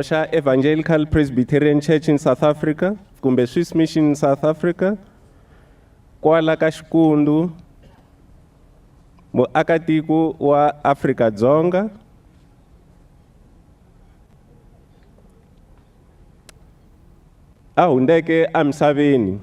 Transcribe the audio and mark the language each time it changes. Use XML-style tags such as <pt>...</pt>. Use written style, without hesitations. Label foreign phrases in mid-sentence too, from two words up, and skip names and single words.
<ts>xa Evangelical Presbyterian Church in South Africa kumbe Swiss Mission in South Africa, kwala ka Xikundu, muakatiko wa Afrika-Dzonga, a hundeke emisaveni.</ts>